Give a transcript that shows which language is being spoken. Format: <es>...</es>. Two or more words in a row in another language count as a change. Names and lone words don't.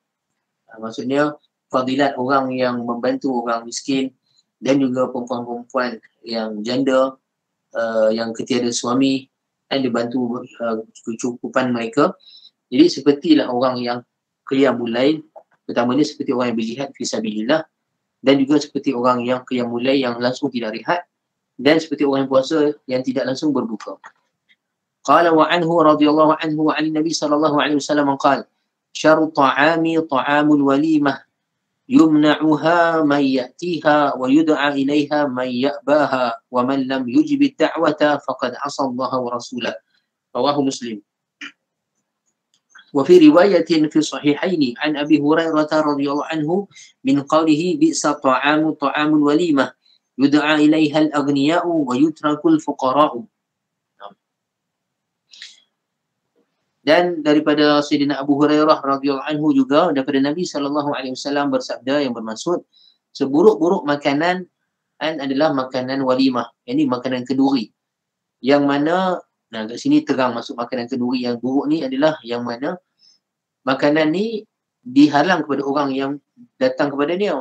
<ms>Maksudnya fadilat orang yang membantu orang miskin dan juga perempuan-perempuan yang janda yang ketiada suami dan dibantu kecukupan mereka. Jadi sepertilah orang yang</ms> <ar>qiyamul lail,</ar> <ms>pertamanya seperti orang yang berjihad</ms> <ar>fi sabilillah,</ar> <ms>dan juga seperti orang yang</ms> <ar>qiyamul lail</ar> <ms>yang langsung tidak rehat, dan seperti orang yang puasa yang tidak langsung berbuka.</ms> <ar>قال وعنه رضي الله عنه وعن النبي صلى الله عليه وسلم قال شر الطعام طعام الوليمة يمنعها من يأتيها ويدعى إليها من يأباها ومن لم يجب الدعوة فقد عصى الله ورسوله. رواه مسلم. وفي رواية في الصحيحين عن أبي هريرة رضي الله عنه من قوله بئس الطعام طعام الوليمة يدعى إليها الأغنياء ويترك الفقراء.</ar> <ms>Dan daripada Sayyidina Abu Hurairah</ms> <ar>radhiyallahu anhu</ar> <ms>juga daripada Nabi</ms> <ar>sallallahu alaihi wasallam</ar> <ms>bersabda yang bermaksud seburuk-buruk makanan adalah makanan walimah, yakni makanan kenduri. Yang mana kat sini terang masuk makanan kenduri yang buruk ni adalah yang mana makanan ni dihalang kepada orang yang datang kepada dia.</ms>